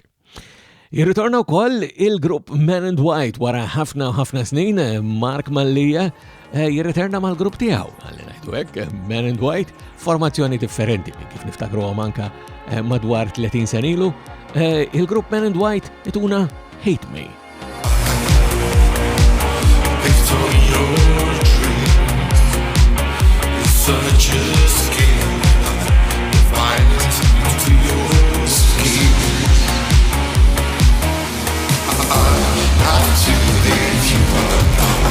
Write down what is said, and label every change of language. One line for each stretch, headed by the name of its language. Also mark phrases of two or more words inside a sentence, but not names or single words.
Maltese: Jirritorna wkoll il-grupp Man and White wara ħafna u ħafna snin, Mark Mallija jirritorna mal-grupp tiegħu. Ħalli ngħidu hekk, Man and White, formazzjoni differenti minn kif niftakruhom anke madwar 30 sen ilu. Il-grupp Man and White ituna Hate Me.
English: Such a scheme, violence to your scheme. I have to leave you alone.